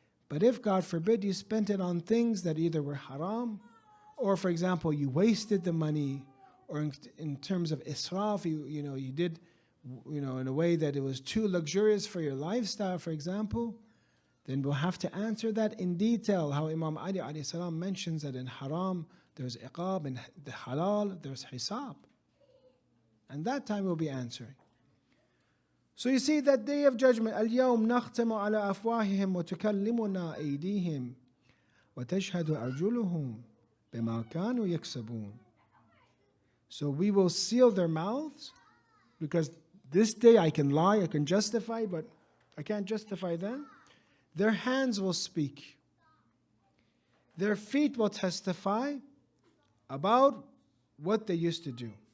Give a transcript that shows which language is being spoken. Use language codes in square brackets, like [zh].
[en] But if, God forbid, you spent it on things that either were haram, or, for example, you wasted the money, or in terms of israf, you did, in a way that it was too luxurious for your lifestyle, for example, then we'll have to answer that in detail, how Imam Ali alayhi salam mentions that in haram, there's iqab, in the halal, there's hisab. And that time we'll be answering. So you see that Day of Judgment, [ar] اليوم نختم على أفواههم وتكلمنا أيديهم وتشهد أرجلهم بما كانوا يكسبون. [en] So we will seal their mouths, because this day I can lie, I can justify, but I can't justify them. Their hands will speak. Their feet will testify about what they used to do.